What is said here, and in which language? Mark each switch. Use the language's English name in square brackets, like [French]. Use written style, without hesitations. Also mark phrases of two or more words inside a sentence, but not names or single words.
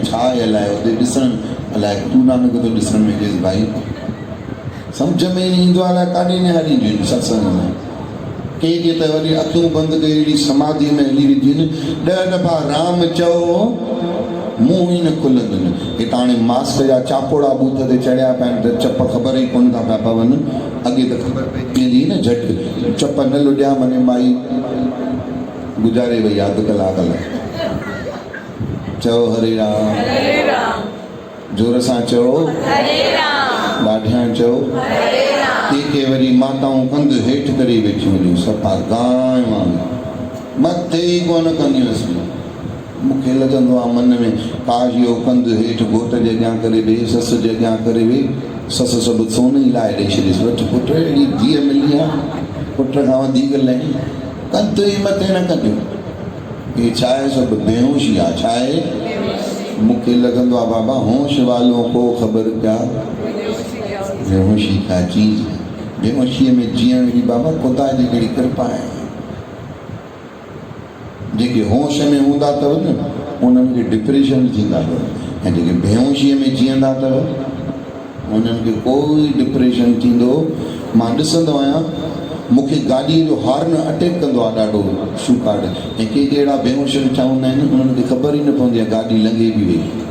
[Sindhi] छा आहे अलाए हुते ॾिसण अलाए तूं नानक थो ॾिसण में अचेसि भाई सम्झ में ई न ईंदो आहे अलाए काॾे निहारींदियूं आहिनि सत्संग में के त वरी अखियूं बंदि करे अहिड़ी समाधीअ में हली वेंदियूं आहिनि 10 दफ़ा राम चओ मुंहुं ई न खुलंदुनि हिते हाणे मास्क जा चापोड़ा बूथ ते चढ़िया पिया आहिनि त चप ख़बर ई कोन था पिया पवनि अॻे त ख़बर पइजी वेंदी न झटि चप न लुॾिया माने माई गुज़ारे वई अधु कलाक लाइ चओ हरे राम जोर सां चओ ॾाढियां चओ के वरी माताऊं कंधु हेठि करे वेठियूं हुयूं सफ़ा गांइ वांगुरु मथे ई कोन कंदियूं हुअसि मूंखे लॻंदो आहे मन में काश इहो कंधु हेठि घोट जे अॻियां करे वे सस जे अॻियां करे वे ससु सभु सोन ई लाइ ॾेई छॾीसि वठि पुटु अहिड़ी धीअ मिली आहे पुट खां वधीक लही कंधु ई मथे न कंदियूं इहे छा आहे सभु बेहोशी आहे छा आहे मूंखे लॻंदो आहे बाबा [Urdu] होश वालों को ख़बर क्या बेहोशी क्या चीज़ है [Sindhi] बेहोशीअ में जीअण जी बाबा ख़ुदा जी कहिड़ी कृपा आहे जेके होश में हूंदा अथव न उन्हनि खे डिप्रेशन थींदा अथव ऐं जेके बेहोशीअ में जीअंदा अथव उन्हनि खे कोई डिप्रेशन थींदो मां ॾिसंदो आहियां मूंखे गाॾीअ जो हॉर्न अटैक कंदो आहे ॾाढो शूकाड ऐं के अहिड़ा बेहोश वेठा हूंदा आहिनि उन्हनि खे ख़बर ई न पवंदी आहे गाॾी लंघे बि वई